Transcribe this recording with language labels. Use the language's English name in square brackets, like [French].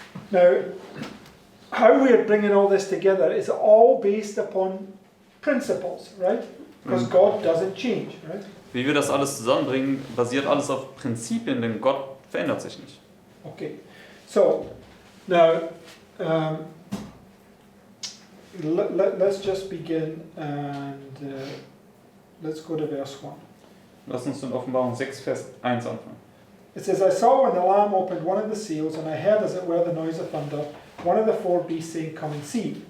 [English] Now, how we're bringing all this together is all based upon principles, right? Because God doesn't change, right? [German] Wie wir das alles zusammenbringen, basiert alles auf Prinzipien, denn Gott verändert sich nicht. [English] Okay. So, now, let's just begin and let's go to verse 1. [German] Lasst uns in Offenbarung 6, Vers 1 anfangen. [English] It says, I saw when the Lamb opened one of the seals, and I heard as it were the noise of thunder, one of the 4 beasts saying, Come and see.